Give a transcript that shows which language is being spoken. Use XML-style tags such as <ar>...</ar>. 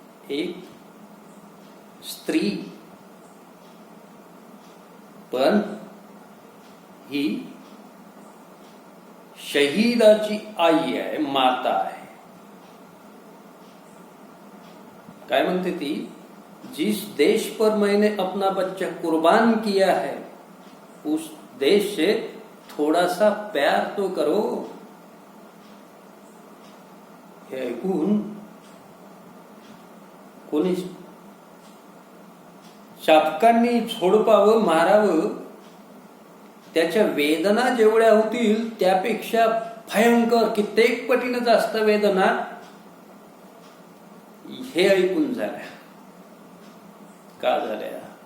<mr>एक स्त्री, पण ही शहीदाची आई आहे, माता आहे. काय म्हणते ती?</mr> <hi>जिस देश पर मैंने अपना बच्चा कुर्बान किया है उस देश से थोड़ा सा प्यार तो करो.</hi> <mr>हे ऐकून कोणी शापकांनी झोडपावं, मारावं. त्याच्या वेदना जेवढ्या होतील त्यापेक्षा भयंकर कित्येक पटीने जास्त वेदना हे ऐकून झाल्या. का झाल्या?</mr>